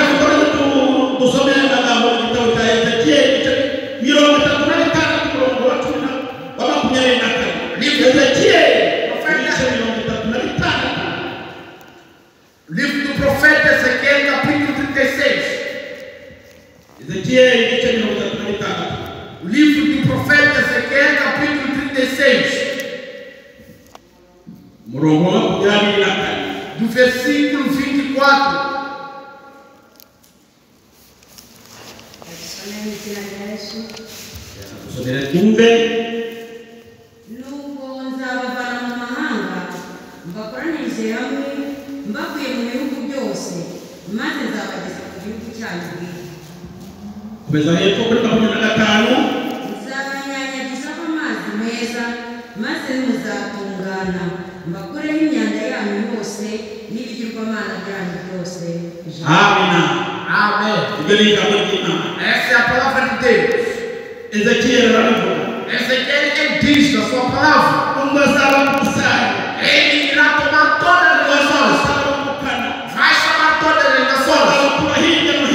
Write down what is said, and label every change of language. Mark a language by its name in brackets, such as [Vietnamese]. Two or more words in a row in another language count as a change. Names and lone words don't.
[Portuguese] Livro do profeta Ezequiel, capítulo 36. O livro do profeta Ezequiel, capítulo 36. Do versículo 24. [Kinyarwanda] Nuko nzabavana mu mahanga mbakoranirize hamwe mbakuye mu bihugu byose maze nzabageza ku gihugu cyanyu bwite. komeza hepfo kuri 25. Nzabanyanyagiza amazi meza maze muzatungana mbakureho imyanda yanyu yose n'ibigirwamana byanyu byose. Amina. [Portuguese] Amém. Essa é a palavra de Deus. Ezequiel ele diz na sua palavra. Ele irá tomar todas as nações. Vai chamar todas as nações.